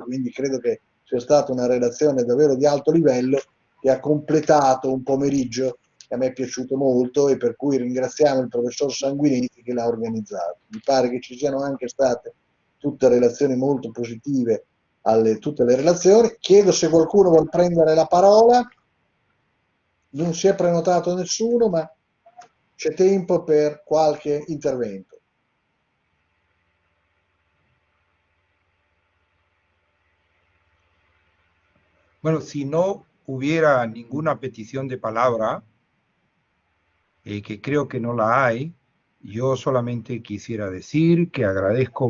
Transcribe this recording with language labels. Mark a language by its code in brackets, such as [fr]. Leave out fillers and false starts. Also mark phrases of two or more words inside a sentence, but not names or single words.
[it] Quindi credo che sia stata una relazione davvero di alto livello che ha completato un pomeriggio che a me è piaciuto molto e per cui ringraziamo il professor Sanguinetti che l'ha organizzato. Mi pare che ci siano anche state tutte relazioni molto positive tutte le relazioni. Chiedo se qualcuno vuol prendere la parola. Non si è prenotato nessuno, ma c'è tempo per qualche intervento. [es] Bueno, si no hubiera ninguna petición de palabra, que creo que no la hay, yo solamente quisiera decir que agradezco